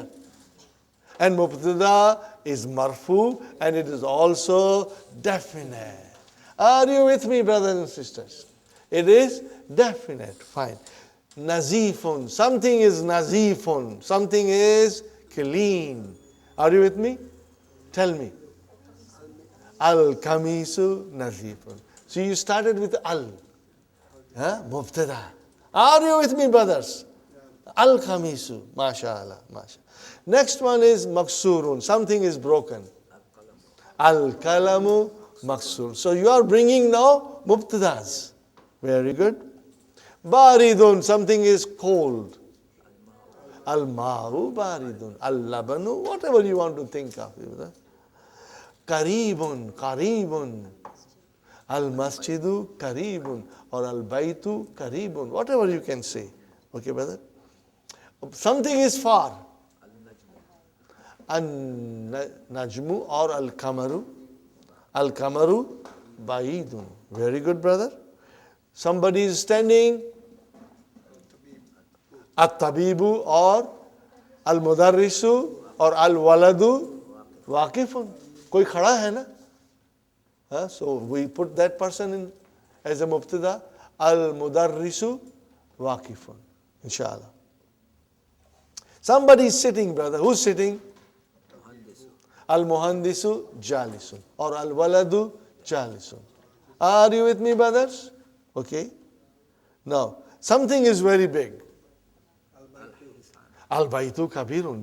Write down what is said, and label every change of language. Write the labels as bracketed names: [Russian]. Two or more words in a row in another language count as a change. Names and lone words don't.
[English] And mubtada is marfu and it is also definite. Are you with me, brothers and sisters? It is definite. Fine. Nazifun. Something is nazifun. Something is clean. Are you with me? Tell me. [Arabic] القميص نظيف. [English] So you started with al. Mubtada. Are you with me, brothers? [Arabic] القميص ما شاء الله ما شاء الله. [English] Next one is Maksurun. Something is broken. [Arabic] القلم مكسور. [English] So you are bringing now Mubtadas. Very good. Baridun. Something is cold. [Arabic] الماء بارد اللبن. [English] Whatever you want to think of. [Arabic] قريب قريب. المسجد قريب Or البيت قريب. [English] Whatever you can say. Okay, brother? Something is far. [Arabic] النجم or القمر. القمر بعيد. [English] Very good, brother. Somebody is standing. [Arabic] الطبيب or المدرس or الولد واقف. [Hindi] कोई खड़ा है ना? [English] So we put that person in as a mubtada. [Arabic] المدرس واقف إن شاء الله. [English] Somebody is sitting, brother. Who's sitting? [Arabic] المهندس جالس or الولد جالس. [English] Are you with me, brothers? Okay. Now, something is very big. [Arabic] البيت كبير.